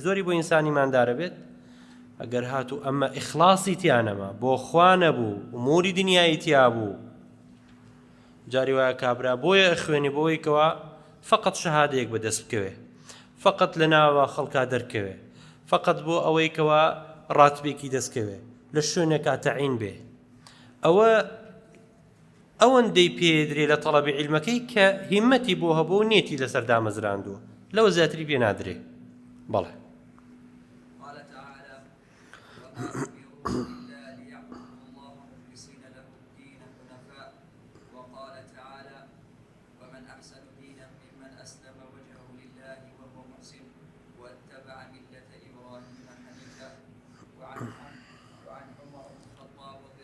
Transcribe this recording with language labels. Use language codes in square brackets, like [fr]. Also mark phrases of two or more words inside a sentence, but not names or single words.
[ckb] زۆری بۆ ئینسانی ماندارە بێت ئەگەر هاتوو ئەمە ئیخلاسی تیانەما بۆ خوا نەبوو ئوموری دنیایی تیا بوو جاری وایە کابرا بۆیە خوێنی بۆی کەوا فقط شەهادەیەک بەدەست بکەوێ فقط لە ناوە خەڵکا دەرکەوێ فقط بۆ ئەوەی کەوا ڕاتبێکی دەستکەوێ لە شوێنێکا تەعین بێ ئەوەندەی پێدرێ لە تەڵەبی عیلمەکەی کە هیمەتی بۆ هەبوو و نێتی لەسەر دامەزراندووە لەوە زیاتری پێ نادرێ. بەڵێ. [ar] قال تعالى وما أمروا إلا ليعبدوا الله مخلصين له الدين حنفاء وقال تعالى ومن أحسن دينا ممن أسلم وجهه لله وهو محسن واتبع ملة إبراهيم حنيفا وعن عمر بن الخطاب رضي